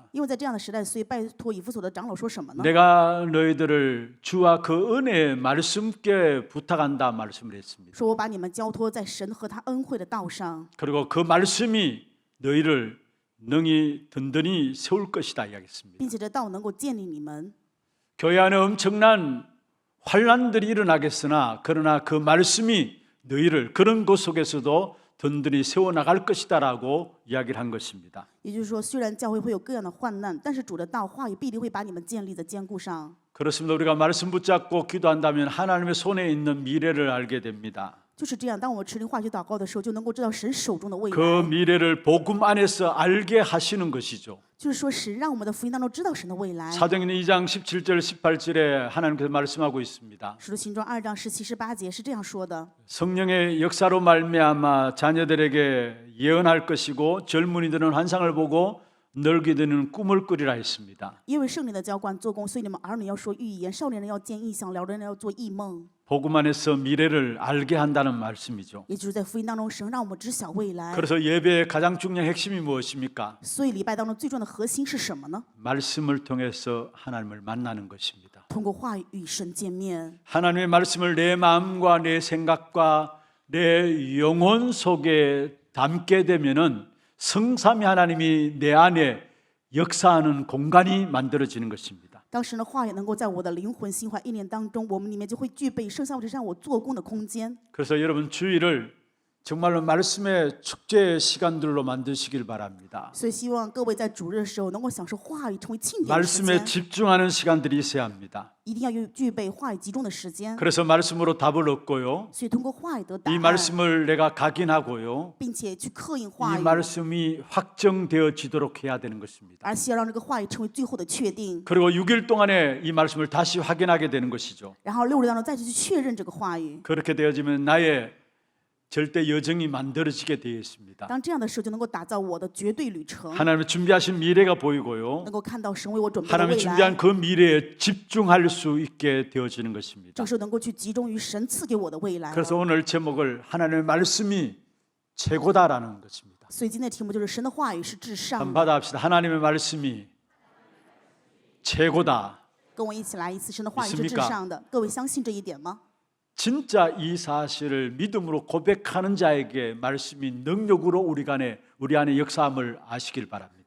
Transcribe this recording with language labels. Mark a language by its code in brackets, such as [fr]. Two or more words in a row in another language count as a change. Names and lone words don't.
[zh] 因为在这样的时代，所以拜托以弗所的长老说什么呢？ [ko] 내가 너희들을 주와 그 은혜의 말씀께 부탁한다 말씀을 했습니다. [zh] 说我把你们交托在神和他恩惠的道上， [ko] 그리고 그 말씀이 너희를 능히 든든히 세울 것이다 이야기했습니다. [zh] 并且这道能够建立你们。 [ko] 교회 안에 엄청난 환란들이 일어나겠으나 그러나 그 말씀이 너희를 그런 곳 속에서도 든든히 세워나갈 것이다라고 이야기를 한 것입니다. [zh] 也就是说，虽然教会会有各样的患难，但是主的道话语必定会把你们建立在坚固上。 [ko] 그렇습니다. 우리가 말씀 붙잡고 기도한다면 하나님의 손에 있는 미래를 알게 됩니다. [zh] 就是这样，当我们持灵话语祷告的时候，就能够知道神手中的未 [ko] 그 [zh] 来。 [ko] 미래를 복음 안에서 알게 하시는 것이죠. [zh] 就是说，神让我们的福音当中知道神的未来。 [ko] 사도행전 2장 17절 18절에 하나님께서 말씀하고 있습니다. [zh] 使徒行传2章17、18节是这样说的： [ko] 성령의 역사로 말미암아 자녀들에게 예언할 것이고 젊은이들은 환상을 보고 늙이들은 꿈을 꾸리라 했습니다. [zh] 因为圣灵的浇灌做工，所以你们儿女要说预言，少年人要见异象，老人人要做异梦。 [ko] 복음 안에서 미래를 알게 한다는 말씀이죠. [zh] 也就是在福音当中，神让我们知晓未来。 [ko] 그래서 예배의 가장 중요한 핵심이 무엇입니까? [zh] 所以礼拜当中最重要的核心是什么呢？ [ko] 말씀을 통해서 하나님을 만나는 것입니다. [zh] 通过话语与神见面。 [ko] 하나님의 말씀을 내 마음과 내 생각과 내 영혼 속에 담게 되면은 성삼위 하나님이 내 안에 역사하는 공간이 만들어지는 것입니다. [zh] 当神的话语能够在我的灵魂、心怀、意念当中，我们里面就会具备圣上让我做工的空间。 [ko] 그래서 여러분 주일을 정말로 말씀의 축제 시간들로 만드시길 바랍니다. [zh] 所以希望各位在主日的时候能够享受话语，成为庆典的时 [ko] 말씀에 [zh] 间。 [ko] 집중하는 시간들이 있어야 합니다. [zh] 一定要有具备话语集中的时间。 [ko] 그래서 말씀으로 답을 얻고요. [zh] 所以通过话语得答 [ko] 이 [zh] 案， [ko] 말씀을 내가 각인하고요. [zh] 并且去刻印话 [ko] 이 [zh] 语， [ko] 말씀이 확정되어지도록 해야 되는 것입니다. [zh] 而且要让这个话语成为最后的确定。 [ko] 그리고 6일 동안에 이 말씀을 다시 확인하게 되는 것이죠. [zh] 然后6日当中再去确认这个话语。 [ko] 그렇게 되어지면 나의 절대 여정이 만들어지게 되어 있습니다. [zh] 当这样的时候，就能够打造我的绝对旅程， [ko] 하나님의 준비하신 미래가 보이고요. [zh] 能够看到神为我准备的 [ko] 하나님이 [zh] 未 [ko] 준비한 [zh] 来。 [ko] 그 미래에 집중할 수 있게 되어지는 것입니다. [zh] 这个时候能够去集中于神赐给我的未来。 [ko] 그래서 오늘 제목을 하나님의 말씀이 최고다라는 것입니다. [zh] 所以今天的题目就是神的话语是至上 [ko] 한번 [zh] 的。 [ko] 받아합시다. 하나님의 말씀이 최고다. [zh] 跟我一起来一次，神的话语是至 [ko] 믿습니까 [zh] 上的。各位相信这一点吗？ [ko] 진짜 이 사실을 믿음으로 고백하는 자에게 말씀이 능력으로 우리 안에 역사함을 아시길 바랍니다.